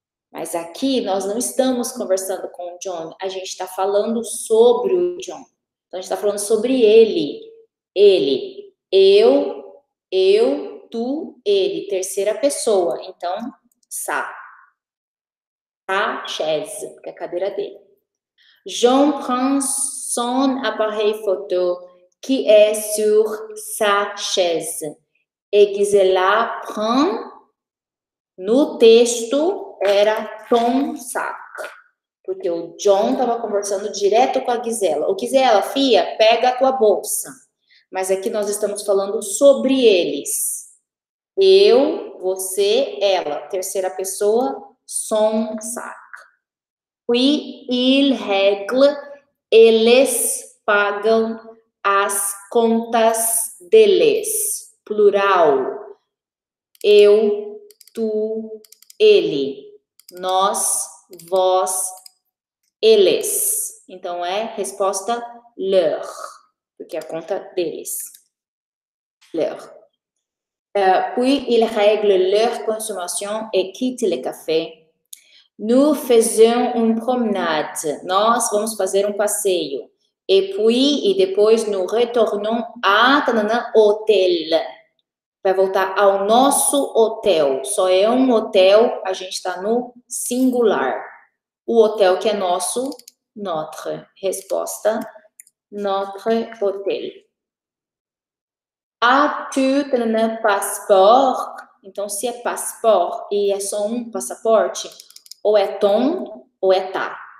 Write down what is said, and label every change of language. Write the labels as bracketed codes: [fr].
[pt] Mas aqui nós não estamos conversando com o John, a gente está falando sobre o John. Então, a gente está falando sobre ele. Ele, eu, tu, ele. Terceira pessoa. Então, ça. [fr] Sa chaise, [pt] que é a cadeira dele. [fr] John prend son appareil photo qui est sur sa chaise. Et Gisela prend, [pt] no texto, era [fr] ton sac. [pt] Porque o John estava conversando direto com a Gisela. O Gisela, fia, pega a tua bolsa. Mas aqui nós estamos falando sobre eles. Eu, você, ela. Terceira pessoa, [fr] son sac. Puis, il règle, [pt] eles pagam as contas deles. Plural. Eu, tu, ele. Nós, vós, eles. Então, é resposta leur. Porque é a conta deles. Leur. [fr] Puis, il règle leur consommation et quitte le café. Nous faisons une promenade. [pt] Nós vamos fazer um passeio. [fr] Et puis, [pt] e depois, [fr] nous retournons à hotel. [pt] Vai voltar ao nosso hotel. Só é um hotel, a gente está no singular. O hotel que é nosso, notre. Resposta, [fr] notre hôtel. As-tu passeport? [pt] Então, se é passeport e é só um passaporte, ou é ton ou é tá.